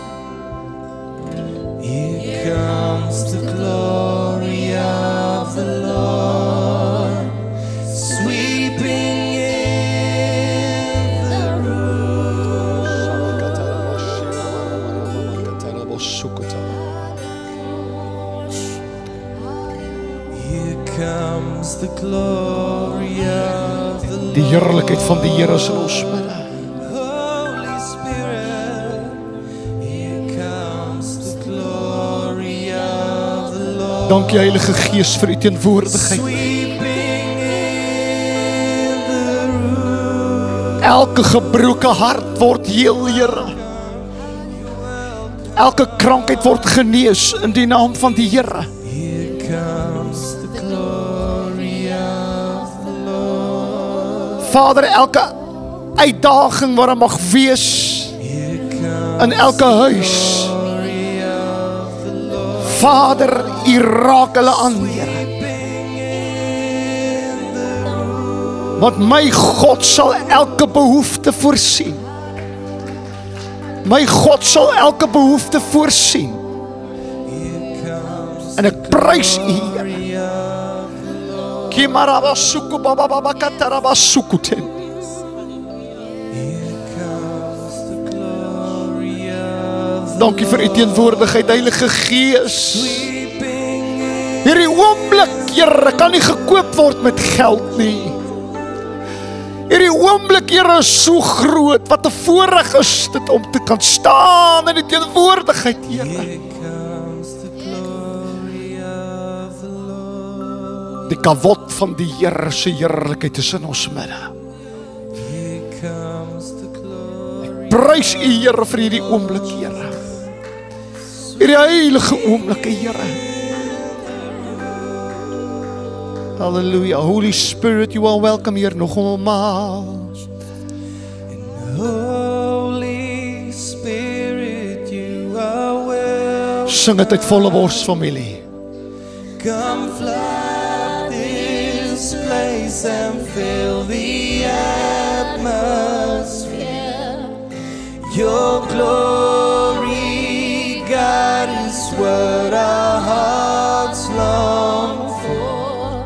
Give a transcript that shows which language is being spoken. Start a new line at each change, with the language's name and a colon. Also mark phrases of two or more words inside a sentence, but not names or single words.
English: Here comes the glory of the Lord, sweeping in the room. Here comes the glory of the Lord.
Afrikaans: Die heerlikheid van die Here is in ons midde.
English: Holy Spirit, here comes the glory of the Lord.
Afrikaans: Dankie Heilige Gees vir u teenwoordigheid.
English: Sweeping in the room.
Afrikaans: Elke gebroke hart word heel, Here. Elke krankheid word genees in die naam van die Here.
English: Here comes the glory of the Lord.
Afrikaans: Vader, elke uitdaging wat mag wees
English: Here comes
Afrikaans: in elke huis.
English: the glory of the Lord.
Afrikaans: Vader, u raak hulle aan, Here.
English: Sweeping in the room.
Afrikaans: Want my God sal elke behoefte voorsien. My God sal elke behoefte voorsien.
English: Here comes
Afrikaans: En ek prys u, Here.
English: glory of the Lord. Kimarabasuku babababakatarabasukuten. Here comes the glory of the
Afrikaans: Dankie vir u teenwoordigheid, Heilige Gees.
English: sweeping in.
Afrikaans: Hierdie oomblik, Here, kan nie gekoop word met geld nie. Hierdie oomblik, Here, is so groot, wat 'n voorreg is dit om te kan staan in die teenwoordigheid, Here.
English: Here comes the glory of the Lord.
Afrikaans: Die kawot van die Here se heerlikheid is in ons midde.
English: Here comes the glory.
Afrikaans: Prys u, Here, vir hierdie oomblik, Here. Hierdie heilige oomblik, Here. Hallelujah.
English: Holy Spirit, you are welcome
Afrikaans: hier nogmaals.
English: Holy Spirit, you are welcome.
Afrikaans: Sing dit uit volle bors, familie.
English: Come flood this place and fill the atmosphere. Your glory, God, is what our hearts long for.